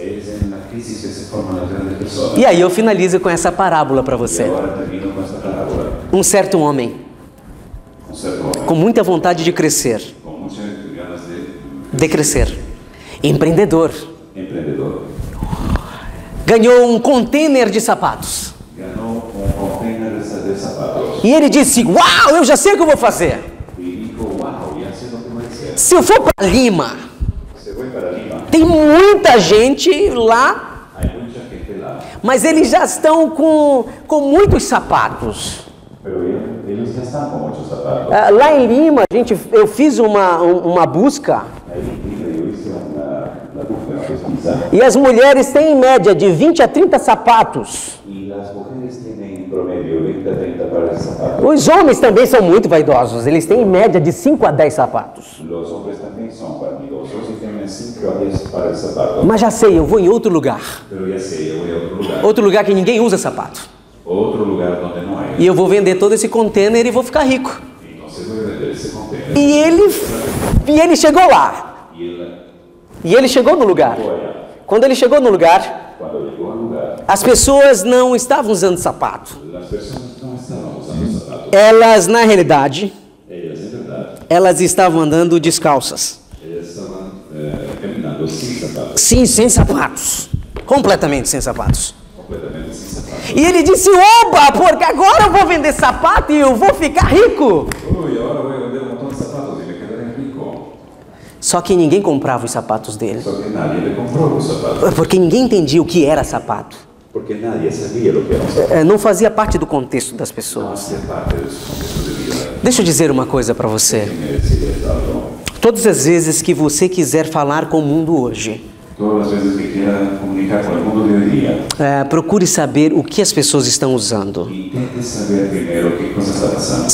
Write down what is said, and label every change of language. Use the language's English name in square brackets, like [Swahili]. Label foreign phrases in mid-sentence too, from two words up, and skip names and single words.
[Spanish] Es en la crisis que se forman las grandes personas. [Portuguese] E aí eu finalizo com essa parábola para [Spanish] Y [Portuguese] você. [Spanish] ahora termino con esta parábola. [Portuguese] Um certo homem, [Spanish] Un ser joven, [Portuguese] com muita vontade de crescer, [Spanish] con muchas ganas [Portuguese] de crescer, empreendedor, [Spanish] emprendedor, [Portuguese] ganhou um container de sapatos. [Spanish] ganó un container de zapatos [Portuguese] E ele disse: uau, eu já sei o que eu vou fazer. [Spanish] y dijo, wow, ya sé lo que voy a hacer. [Portuguese] Se eu for para Lima, [Spanish] Se fue para Lima, [Portuguese] tem muita gente lá, [Spanish] hay mucha gente lá, [Portuguese] mas eles já estão com muitos sapatos. [Spanish] pero ellos ya están con muchos zapatos. [Portuguese] Ah, lá em Lima, eu fiz uma busca [Spanish] Ahí en Lima yo hice la búsqueda, [Portuguese] pesquisa, e as mulheres têm em média de 20 a 30 sapatos. [Spanish] y las mujeres tienen en promedio 20 a 30 pares de zapatos. [Portuguese] Os homens também são muito vaidosos, eles têm em média de 5 a 10 sapatos. [Spanish] Los hombres también son vanidosos y tienen 5 a 10 pares de zapatos. [Portuguese] Mas já sei, eu vou em outro lugar. [Spanish] Pero ya sé, yo voy a otro lugar. [Portuguese] Outro lugar que ninguém usa sapato. [Spanish] Otro lugar donde no hay. [Portuguese] E eu vou vender todo esse container e vou ficar rico. [Spanish] Entonces voy a vender ese container. [Portuguese] E ele chegou lá. [Spanish] Y él [Portuguese] E ele chegou no lugar. [Spanish] llegó allá. [Portuguese] Quando ele chegou no lugar, [Spanish] Cuando llegó al lugar, [Portuguese] as pessoas não estavam usando sapato. [Spanish] las personas no estaban usando zapatos. [Portuguese] Elas, na realidade, [Spanish] Ellas, en verdad, [Portuguese] elas estavam andando descalças. [Spanish] ellas estaban caminando sin zapatos, [Portuguese] Sim, sem sapatos. Completamente sem sapatos. [Spanish] completamente sin zapatos. [Portuguese] E ele disse: oba, porque agora eu vou vender sapato e eu vou ficar rico. [Spanish] Uy, ahora voy a vender un montón de zapatos y me quedaré rico. [Portuguese] Só que ninguém comprava os sapatos dele. [Spanish] Solo que nadie le compró los zapatos. [Portuguese] Porque ninguém entendia o que era sapato. [Spanish] Porque nadie sabía lo que era un zapato. [Portuguese] Não fazia parte do contexto das [Spanish] No [Portuguese] pessoas. [Spanish] hacía parte de su contexto de vida. [Portuguese] Deixa eu dizer uma coisa para você. [Spanish] Me decía algo. [Portuguese] Todas as vezes que você quiser falar com o mundo hoje, [Spanish] todas as vezes que quiera comunicar [Portuguese] com o mundo [Spanish] de hoje dia, [Portuguese] procure saber o que as pessoas estão usando. [Spanish] intente saber primeiro que coisa está passando.